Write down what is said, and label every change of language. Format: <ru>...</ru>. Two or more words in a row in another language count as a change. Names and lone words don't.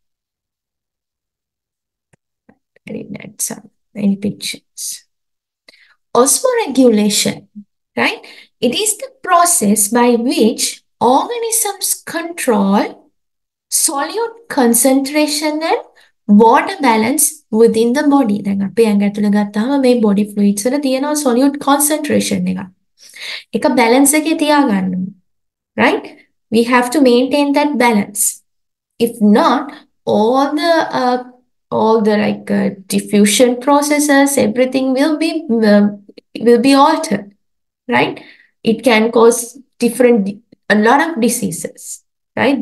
<en>I didn't add some many pictures. Osmoregulation, right? It is the process by which organisms control solute concentration and water balance within the body.</en> <si>දැන් අපි ඇඟ ඇතුළේ ගත්තාම මේ</si> <en>body fluids</en> <si>වල තියෙනවා</si> <en>solute concentration</en> <si>එක. ඒක balance එකේ තියාගන්න.</si> <en>Right? We have to maintain that balance. If not, all the diffusion processes, everything will be altered, right? It can cause a lot of diseases, right?</en>